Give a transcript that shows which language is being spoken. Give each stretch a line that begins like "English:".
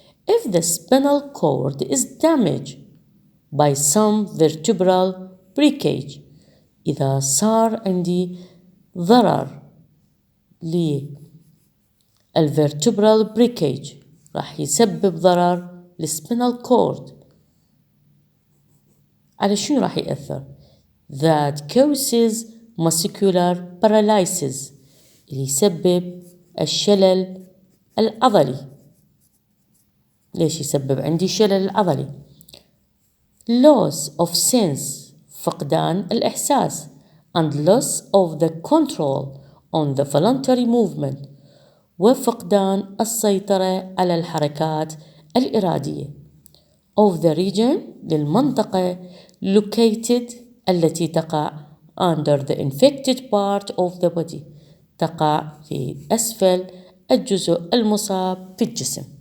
English: If the spinal cord is damaged by some vertebral breakage
Arabic: إذا صار عندي ضرر للvertebral breakage راح يسبب ضرر للspinal cord. على شنو راح يأثر؟
English: that causes muscular paralysis
Arabic: اللي يسبب الشلل العضلي. ليش يسبب عندي شلل العضلي؟
English: loss of sense
Arabic: فقدان الإحساس
English: and loss of the control on the voluntary movement
Arabic: وفقدان السيطرة على الحركات الإرادية
English: of the region للمنطقة located
Arabic: التي تقع
English: under the infected part of the body
Arabic: تقع في أسفل الجزء المصاب في الجسم.